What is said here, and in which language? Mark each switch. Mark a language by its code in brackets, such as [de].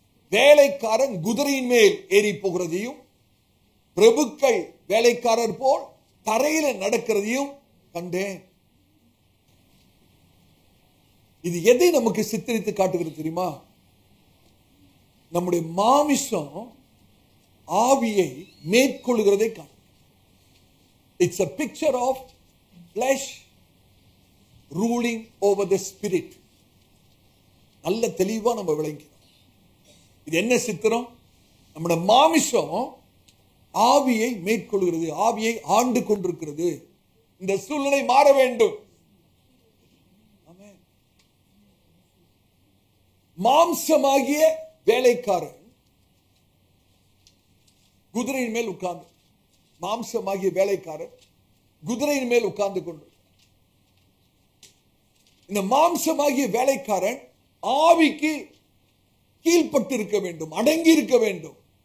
[ta] வேலைக்காரன் குதிரையின் மேல் ஏறி போகிறதையும் பிரபுக்கள் வேலைக்காரர் போல் தரையில நடக்கிறதையும் கண்டேன். இது எதை நமக்கு சித்தரித்து காட்டுகிறது தெரியுமா? நம்முடைய மாமிசம் ஆவியை மேற்கொள்கிறதை காட்டு. [en] It's a picture of flesh ruling over the spirit. [ta] நல்ல தெளிவா நம்ம விளங்கிக்கிறோம். இது என்ன சித்திரம்? நம்முடைய மாமிசம் ஆவியை மேற்கொள்கிறது, ஆவியை ஆண்டு கொண்டிருக்கிறது. இந்த சூழ்நிலை மாற வேண்டும். மாம்சமாகிய வேலைக்காரன் குதிரையின் மேல் உட்கார்ந்து, மாம்சமாகிய வேலைக்காரன் குதிரையின் மேல் உட்கார்ந்து கொண்டு, இந்த மாம்சமாகிய வேலைக்காரன் ஆவிக்கு கீழ்பட்டு இருக்க வேண்டும், அடங்கி இருக்க வேண்டும்.